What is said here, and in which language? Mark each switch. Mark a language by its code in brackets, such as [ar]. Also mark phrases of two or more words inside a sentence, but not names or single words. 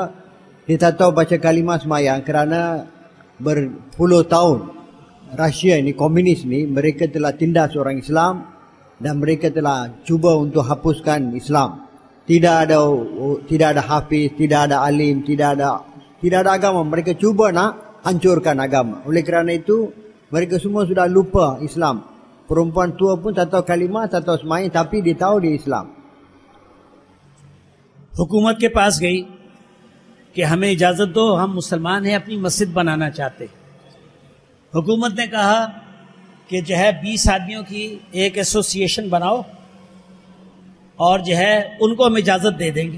[ms] Dia tak tahu baca kalimah semayang, kerana berpuluh tahun Rusia ini, komunis ni, mereka telah tindas orang Islam dan mereka telah cuba untuk hapuskan Islam. Tidak ada hafiz, tidak ada alim, tidak ada agama. Mereka cuba nak hancurkan agama. Oleh kerana itu, mereka semua sudah lupa Islam. Perempuan tua pun tak tahu kalimah, tak tahu semayang, tapi dia tahu dia Islam. [ur] حکومت کے پاس گئی کہ ہمیں اجازت دو، ہم مسلمان ہیں، اپنی مسجد بنانا چاہتے ہیں. حکومت نے کہا کہ جو ہے 20 آدمیوں کی ایک ایسوسی ایشن بناؤ اور جو ہے ان کو ہم اجازت دے دیں گے.